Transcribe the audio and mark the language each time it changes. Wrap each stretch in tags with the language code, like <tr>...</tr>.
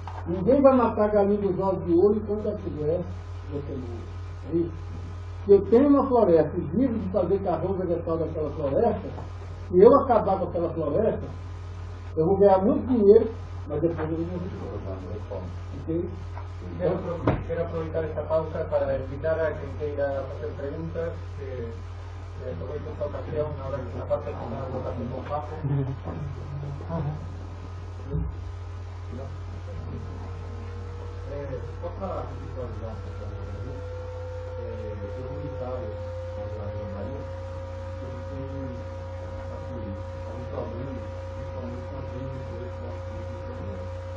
<pt>Ninguém vai matar galinha dos olhos de ouro enquanto ela estiver é isso. Se eu tenho uma floresta e vivo de fazer carvão vegetal daquela floresta, se eu acabar com aquela floresta, eu vou ganhar muito dinheiro, mas depois eu não vou okay?</pt> <es>Quero aproveitar esta pausa para invitar a quien quiera hacer preguntas, que aproveche esta ocasión, ahora que la parte final lo hace con Paco.</es> <pt>Só para visualizar um pouco o comunitário da Bahia, ele tem um problema, principalmente com as linhas de problema.</pt>